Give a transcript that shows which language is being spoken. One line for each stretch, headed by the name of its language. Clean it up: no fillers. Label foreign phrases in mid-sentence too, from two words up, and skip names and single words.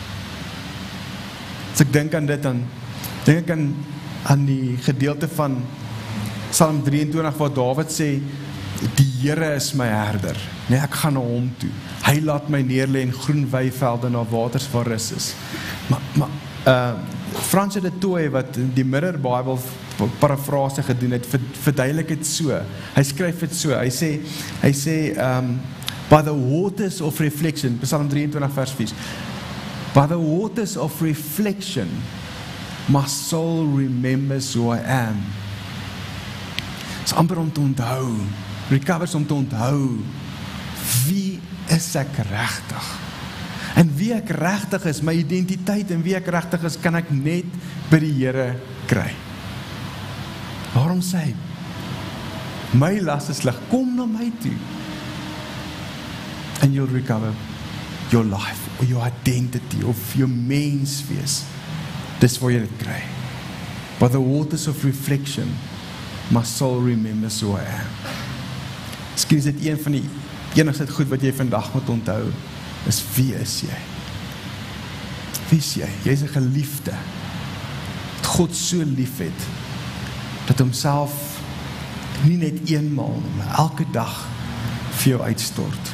Afrikaans: As ek dink aan dit, dan dink ek aan die gedeelte van Psalm 23 waar Dawid sê, die Here is my herder, nee, ek gaan na hom toe. Hy laat my neerlê in groen weivelde na waters waar rus is. Maar Francis de Toey, wat die Mirror Bible parafrase gedoen het, verduidelik het so. Hy skryf het so, hy sê
English: by the waters of reflection, Psalm 23 vers 4, by the waters of reflection, my soul remembers who I am.
Afrikaans: Is amper om te onthou, recovers om te onthou, wie is ek regtig? En wie ek regtig is, my identiteit en wie ek regtig is, kan ek net by die Here kry. Waarom sê hy, my las is lig, kom na my toe,
English: and you'll recover your life, or your identity, of your menswees.
Afrikaans: Dis waar jy dit kry.
English: By the waters of reflection, my soul remembers who I am.
Afrikaans: Miskien is dit een van die enigste goed wat jy vandag moet onthou, is wie is jy? Wie is jy? Jy is 'n geliefde, dat God so lief het, dat homself nie net eenmaal, maar elke dag vir jou uitstort.